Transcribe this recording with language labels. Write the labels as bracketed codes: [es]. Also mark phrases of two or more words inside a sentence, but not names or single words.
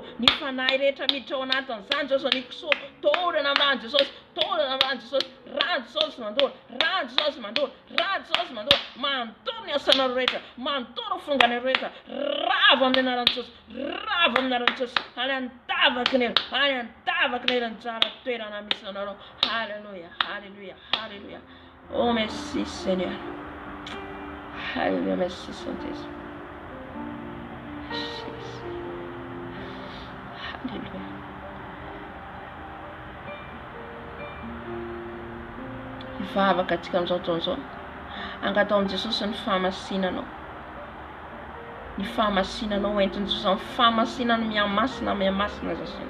[mg] Ny fanahy rehetra miditra ao anatin'izany Jesosy, ny kisoa torana amin'ny rano Jesosy, torana amin'ny rano Jesosy. Rano Jesosy mandoro, rano Jesosy mandoro, rano Jesosy mandoro. Mandoro ny asanareo rehetra, mandoro fonganareo rehetra. Rava amin'ny anaran'i Jesosy, rava amin'ny anaran'i Jesosy. Any antavaky ny tsara toerana misy anareo. Halleluja, halleluja, halleluja. [fr] Oh merci Seigneur. Halleluja, merci Saint-Esprit. [mg] Halleluja. Mivavaka atsika amin'izao taona izao. Angatao amin'i Jesosy ny fahamasinanao. Ny fahamasinanao entiny Jesosy, ny fahamasinana mihamasina Jesosy.